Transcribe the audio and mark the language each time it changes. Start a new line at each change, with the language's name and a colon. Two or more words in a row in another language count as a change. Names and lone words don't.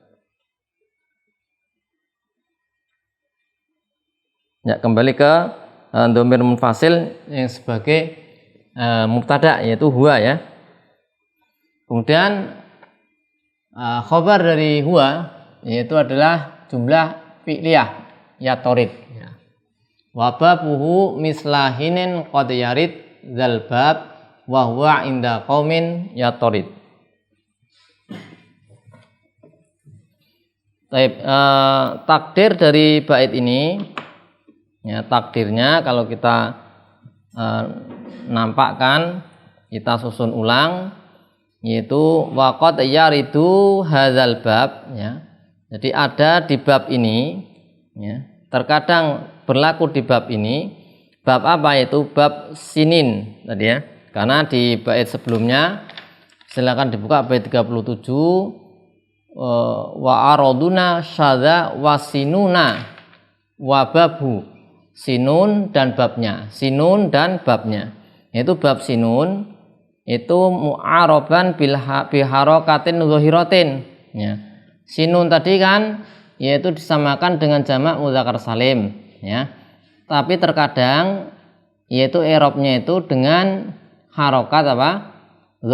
Indonesian: Ya, kembali ke
Arabic: ضمير منفصل
Indonesian: yang sebagai mubtada yaitu huwa ya. Kemudian khobar dari huwa yaitu adalah
Arabic: جملة فعلية
Indonesian: ya torid.
Arabic: وبابه مثل حين قد يرد ذا الباب وهو عند قوم يطرد.
Indonesian: Takdir dari bait ini ya, takdirnya kalau kita nampakkan, kita susun ulang yaitu
Arabic: وقد يرد هذا الباب
Indonesian: ya. Jadi ada di bab ini ya. Terkadang berlaku di bab ini. Bab apa? Yaitu bab sinin tadi ya. Karena di bait sebelumnya silakan dibuka bait 37
Arabic: وأرضون شذ والسنون وباب.
Indonesian: Sinun dan babnya. Sinun dan babnya. Yaitu bab sinun itu
Arabic: معربا بحركة ظاهرة
Indonesian: ya. Sinun tadi kan yaitu disamakan dengan jamak
Arabic: مذكر سالم
Indonesian: ya. Tapi terkadang yaitu i'rabnya itu dengan harokat apa?